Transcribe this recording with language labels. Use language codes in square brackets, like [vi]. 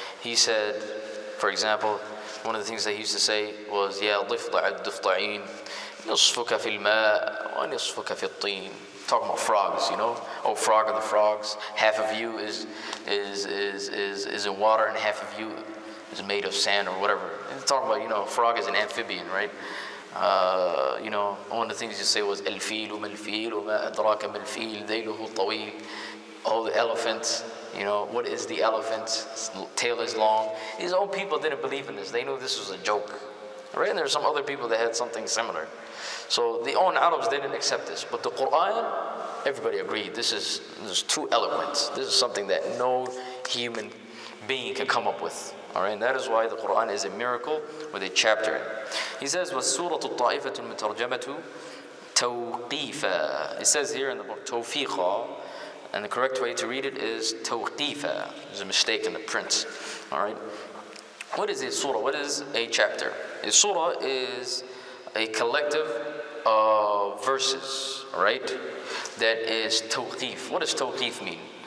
[en] He said, for example, one of the things that he used to say was, [ar] "Ya ضفدع الضفدعين نصفك في الماء ونصفك في الطين." [en] Talking about frogs, Oh, frog of the frogs, half of you is in water and half of you is made of sand or whatever. And talking about, frog is an amphibian, right? One of the things you say was [ar] الفيل وما الفيل وما أدراك ما الفيل ذيله طويل. [en] Oh, the elephant, what is the elephant? Its tail is long. These old people didn't believe in this. They knew this was a joke, right? And there were some other people that had something similar. So the own Arabs didn't accept this. But the Quran, everybody agreed, this is too eloquent. This is something that no human being can come up with. All right, and that is why the Quran is a miracle with a chapter. He says, [ar] وَالسُّورَةُ الطَّائِفَةُ الْمُتَرْجَمَةُ تَوْقِيفًا. [en] It says here in the book, تَوْفِيقًا, and the correct way to read it is تَوْقِيفًا. There's a mistake in the print. All right, what is a surah? What is a chapter? A surah is a collective of verses, all right, that is tawqif. What does tawqif mean?